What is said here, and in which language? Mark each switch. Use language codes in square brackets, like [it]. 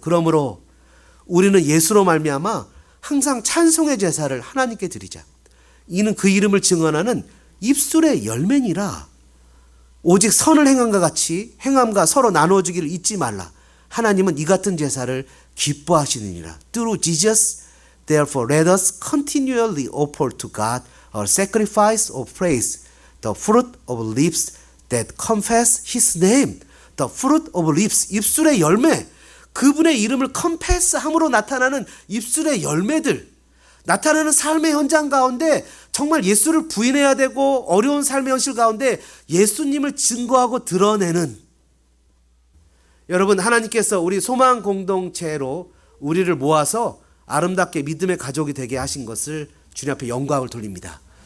[ko] 그러므로 우리는 예수로 말미암아 항상 찬송의 제사를 하나님께 드리자. 이는 그 이름을 증언하는 입술의 열매니라. 오직 선을 행함과 서로 나눠주기를 잊지 말라. 하나님은 이 같은 제사를 기뻐하시느니라. [en] Through Jesus, therefore let us continually offer to God a sacrifice of praise, the fruit of lips that confess His name. The fruit of lips, [ko] 입술의 열매, 그분의 이름을 confess함으로 나타나는 입술의 열매들, 나타나는 삶의 현장 가운데 정말 예수를 부인해야 되고 어려운 삶의 현실 가운데 예수님을 증거하고 드러내는, 여러분, 하나님께서 우리 소망 공동체로 우리를 모아서 아름답게 믿음의 가족이 되게 하신 것을 주님 앞에 영광을 돌립니다.